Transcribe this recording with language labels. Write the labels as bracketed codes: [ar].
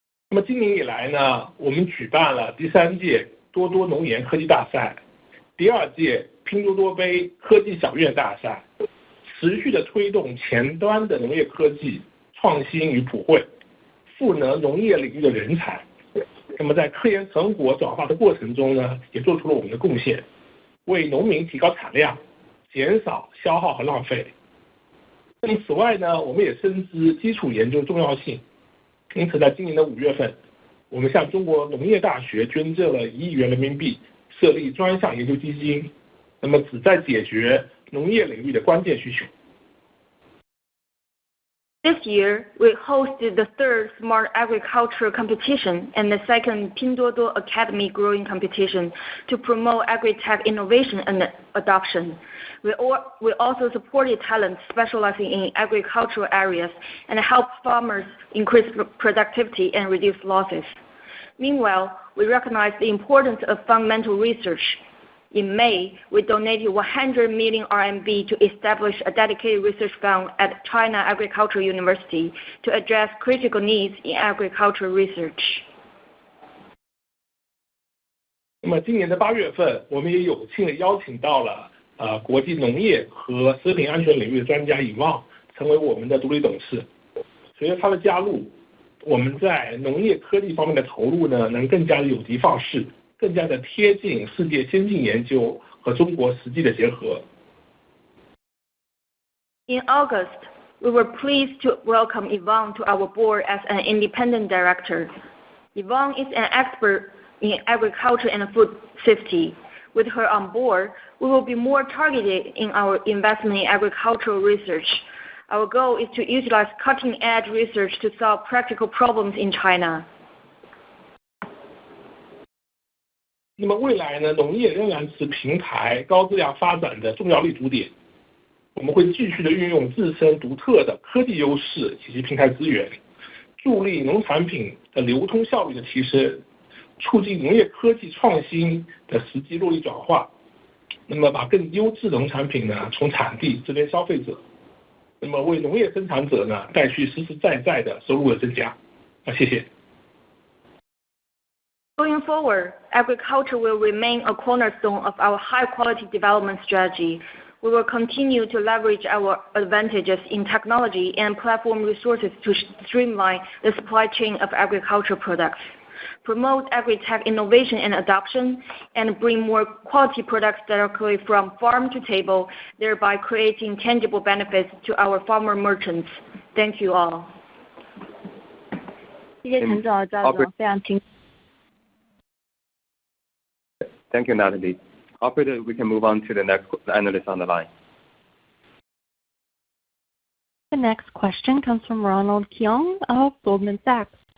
[zh] 那么今年以来呢，我们举办了第3届多多农研科技大赛、第2届拼多多杯科技小院大赛，持续的推动前端的农业科技创新与普惠，赋能农业领域的人才。那么在科研成果转化的过程中呢，也做出了我们的贡献，为农民提高产量，减少消耗和浪费。那么此外呢，我们也深知基础研究的重要性，因此在今年的5月份，我们向中国农业大学捐赠了1亿元人民币，设立专项研究基金，那么旨在解决农业领域的关键需求。 [en] This year, we hosted the 3rd Smart Agriculture Competition and the 2nd Pinduoduo Academy Growing Competition to promote agri-tech innovation and adoption. We also supported talents specializing in agricultural areas and helped farmers increase productivity and reduce losses. Meanwhile, we recognize the importance of fundamental research. In May, we donated 100 million RMB to establish a dedicated research fund at China Agricultural University to address critical needs in agricultural research. [zh] 那么今年的8月份，我们也有幸的邀请到了国际农业和食品安全领域的专家尹旺成为我们的独立董事。随着他的加入，我们在农业科技方面的投入呢，能更加的有的放矢，更加的贴近世界先进研究和中国实际的结合。 [en] In August, we were pleased to welcome Yvonne to our board as an independent director. Yvonne is an expert in agriculture and food safety. With her on board, we will be more targeted in our investment in agricultural research. Our goal is to utilize cutting-edge research to solve practical problems in China. [zh] 那么未来呢，农业仍然是平台高质量发展的重要立足点。我们会继续的运用自身独特的科技优势以及平台资源，助力农产品的流通效率的提升，促进农业科技创新的实际落地转化。那么把更优质的农产品呢从产地直连消费者，那么为农业生产者呢带去实实在在的收入的增加。谢谢。 [en] Going forward, agriculture will remain a cornerstone of our high-quality development strategy. We will continue to leverage our advantages in technology and platform resources to streamline the supply chain of agricultural products, promote agri-tech innovation and adoption, and bring more quality products directly from farm to table, thereby creating tangible benefits to our farmer merchants. Thank you all. [zh] 谢谢陈总、赵总，非常清楚。 [en] Thank you, Natalie. Operator, we can move on to the next analyst on the line. The next question comes from Ronald Keung of Goldman Sachs.